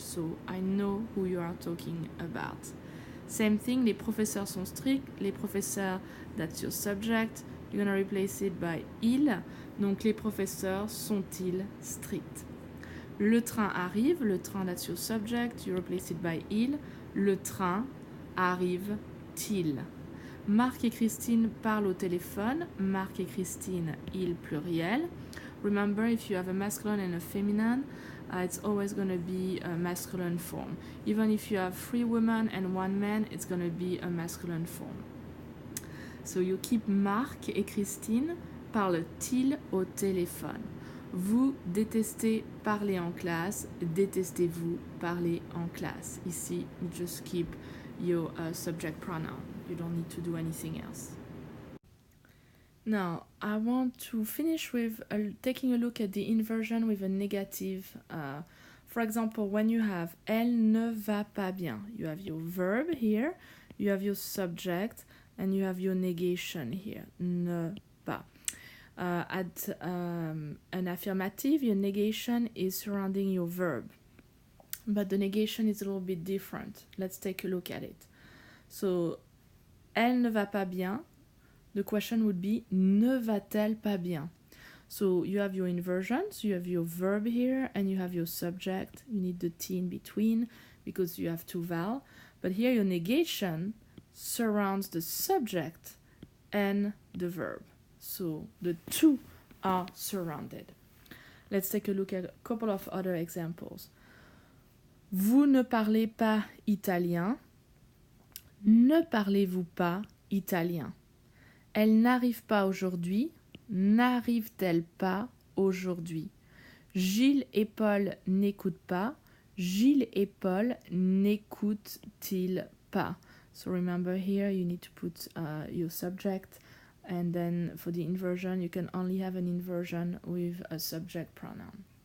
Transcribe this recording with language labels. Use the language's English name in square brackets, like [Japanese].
[English] So I know who you are talking about. Same thing, [French] les professeurs sont stricts. Les professeurs, [English] that's your subject. You're gonna replace it by il. [French] Donc les professeurs sont-ils stricts? Le train arrive. Le train, [English] that's your subject. You replace it by il. [French] Le train arrive-t-il? Marc et Christine parlent au téléphone. Marc et Christine, il pluriel. [English] Remember, if you have a masculine and a feminine, it's always going to be a masculine form. Even if you have 3 women and 1 man, it's going to be a masculine form. So you keep [French] Marc et Christine parlent-ils au téléphone? Vous détestez parler en classe. Détestez-vous parler en classe? [English] Ici, you just keep your subject pronoun. You don't need to do anything else. Now, I want to finish with taking a look at the inversion with a negative. For example, when you have [French] elle ne va pas bien, [English] you have your verb here, you have your subject, and you have your negation here, ne pas. At an affirmative, your negation is surrounding your verb, but the negation is a little bit different. Let's take a look at it. So, [French] elle ne va pas bien. [English] The question would be, [French] ne va-t-elle pas bien? [English] So you have your inversions, you have your verb here, and you have your subject. You need the T in between because you have 2 vowels. But here your negation surrounds the subject and the verb. So the 2 are surrounded. Let's take a look at a couple of other examples. [French] Vous ne parlez pas italien. Ne parlez-vous pas italien? Elle n'arrive pas aujourd'hui. N'arrive-t-elle pas aujourd'hui? Gilles et Paul n'écoutent pas. Gilles et Paul n'écoutent-ils pas? [English] So remember here you need to put your subject, and then for the inversion you can only have an inversion with a subject pronoun.